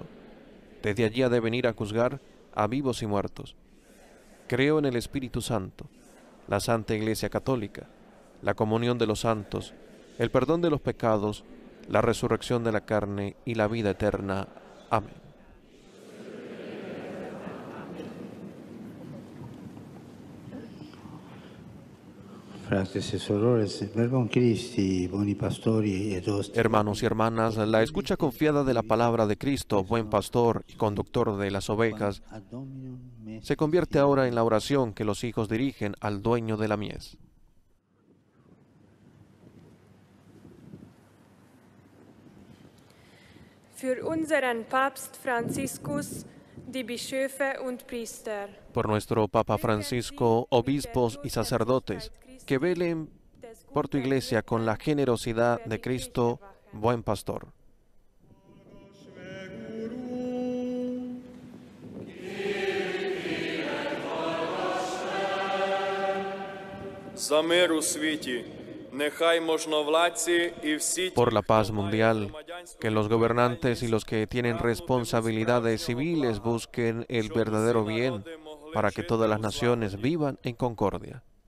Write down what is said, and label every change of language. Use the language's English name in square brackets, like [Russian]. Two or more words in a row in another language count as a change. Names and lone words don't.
[Spanish] Desde allí ha de venir a juzgar a vivos y muertos. Creo en el Espíritu Santo, la Santa Iglesia Católica, la comunión de los santos, el perdón de los pecados, la resurrección de la carne y la vida eterna. Amén. [Latin] Fratres e sorores, verbum Christi, boni pastori et hosti. [Spanish] Hermanos y hermanas, la escucha confiada de la palabra de Cristo, buen pastor y conductor de las ovejas, se convierte ahora en la oración que los hijos dirigen al dueño de la mies. [German] Für unseren Papst Franziskus, die Bischöfe und Priester. [Spanish] Por nuestro Papa Francisco, obispos y sacerdotes, que velen por tu iglesia con la generosidad de Cristo, buen pastor. Por la paz mundial, que los gobernantes y los que tienen responsabilidades civiles busquen el verdadero bien para que todas las naciones vivan en concordia.